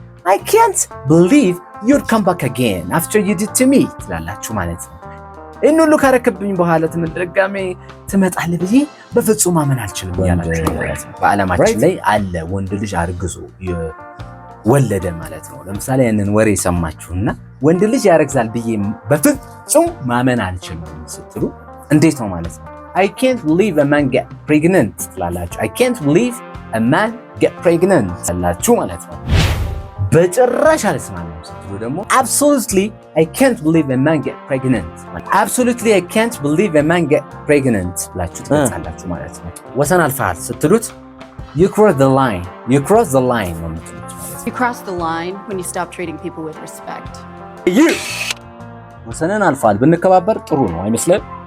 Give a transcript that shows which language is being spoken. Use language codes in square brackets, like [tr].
[en] I can't believe you'd come back again after you did to me [am] ትላላችሁ ማለት ነው። ይህን ሁሉ ካረክብኝ በኋላ ድጋሜ ትመጣለህ ብዬ በፍጹም ማመን አልችልም ያላችሁ ማለት ነው። በዓለማችን ላይ አለ ወንድ ልጅ አርግዞ ወለደ ማለት ነው። ለምሳሌ ያንን ወሬ ሰማችሁና ወንድ ልጅ ያረግዛል ብዬ በፍጹም ማመን አልችልም ስትሉ እንዴት ነው ማለት ነው? [en] I can't believe a man get pregnant [am] ትላላችሁ። [en] I can't believe a man get pregnant [am] ትላላችሁ ማለት ነው። በጭራሽ አልስማማም ስትሉ ደግሞ [en] absolutely I can't believe a man get pregnant absolutely I can't believe a man get pregnant [am] ብላችሁ ትገልጻላችሁ ማለት ነው። ወሰን አልፈሃል ስትሉት [en] you cross the line [am] ነው የምትሉት ማለት ነው። [en] You cross the line when you stop treating people with respect. [am] ወሰንን አልፋል ብንከባበር ጥሩ ነው አይመስልም?